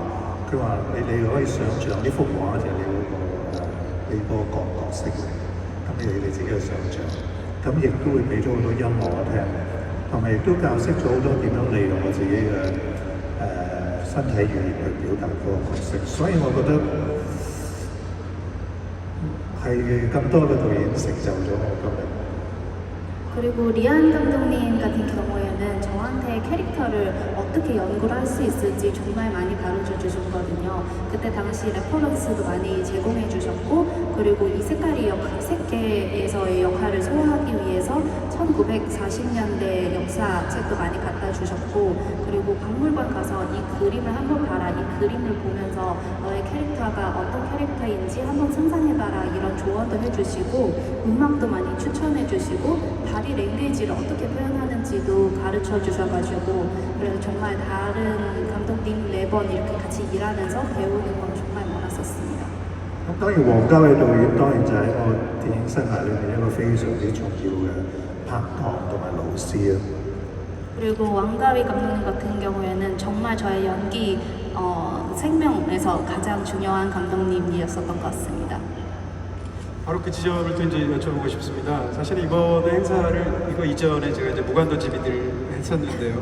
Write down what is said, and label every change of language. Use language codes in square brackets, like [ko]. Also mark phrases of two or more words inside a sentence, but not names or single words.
[yue] 佢話你可以想像呢幅畫就係你嗰個角色嚟，咁你自己去想像，咁亦都會俾咗好多音樂我聽，同埋亦都教識咗好多點樣利用我自己嘅身體語言去表達嗰個角色，所以我覺得係咁多嘅導演成就咗我今日。 [ko] 그리고 리안 감독님 같은 경우에는 저한테 캐릭터를 어떻게 연구를 할 수 있을지 정말 많이 가르쳐 주셨거든요. 그때 당시 레퍼런스도 많이 제공해 주셨고, 그리고 이 색계에서의 역할을 소화하기 위해서 1940년대 역사 책도 많이 갖다 주셨고, 그리고 박물관 가서 이 그림을 한번 봐라, 이 그림을 보면서 너의 캐릭터가 어떤 캐릭터인지 한번 상상해봐라, 이런 조언도 해주시고, 음악도 많이 추천해 주시고, 바디 랭귀지를 어떻게 표현하는지도 가르쳐 주셔가지고, 그래서 정말 다른 감독님 4번 이렇게 같이 일하면서 배우는 건 정말 많았었습니다. [yue] 咁當然王家衛導演當然就係我電影生涯裏面一個非常之重要嘅拍檔同埋老師啊。 [ko] 그리고 왕가위 감독님 같은 경우에는 정말 저의 연기 생명에서 가장 중요한 감독님이었었던 것 같습니다. 바로 그 지점을 또 이제 여쭤보고 싶습니다. 사실 이번에 행사를 이거 이전에 제가 이제 무간도 집이들 했었는데요.